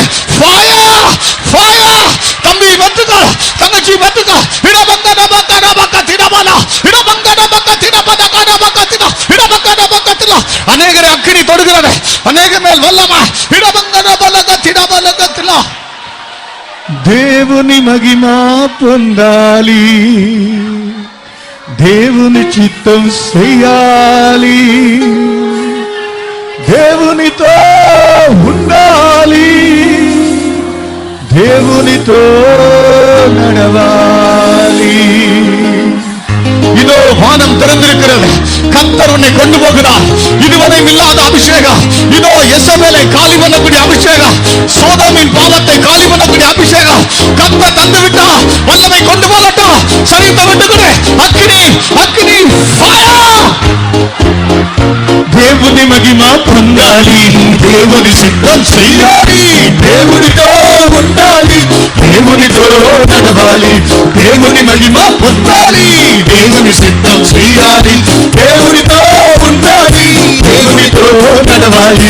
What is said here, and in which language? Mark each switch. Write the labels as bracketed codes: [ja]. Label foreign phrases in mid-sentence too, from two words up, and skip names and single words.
[en] fire, fire. [ta] தம்பி பெற்றுக்கொள், தங்கச்சி பெற்றுக்கொள். இடபங்கட பக்கட பக்கத்திடபனா, இடபங்கட பக்கத்திடபனா, பக்கத்திடா, இடபங்கட பக்கத்திடா. அநேகரை அக்கினி தொடுகிறது, அநேக மேல் வல்லமா. இடபங்கட பலகத்திடபலகத்திடா. [te] దేవుని మహిమా పొందాలి, దేవుని చిత్తం చేయాలి, దేవునితో ఉండాలి, దేవునితో நடவாலி. [ta] இதோ வானம் திறந்திருக்கிறது, கர்த்தர் உன்னை கொண்டு போகிறார். இதுவரை இல்லாத அபிஷேகம். இதோ எசபேலை காலி பண்ணக்கூடிய அபிஷேகம், சோதோமின் பாவத்தை காலி பண்ணக்கூடிய அபிஷேகம் கர்த்தர் தந்து விட்டார். வல்லமை கொண்டு போகட்டும். சரித்த விட்டுக்கிறேன். அக்னி அக்னி ஃபயர். [te] దేవుని మహిమ పొందాలి, దేవుని సిద్ధం చెయ్యాలి, దేవునితో ఉండాలి, దేవునితో నడవాలి. దేవుని మహిమ పొందాలి, దేవుని సిద్ధం చెయ్యాలి, దేవునితో ఉండాలి, దేవునితో నడవాలి.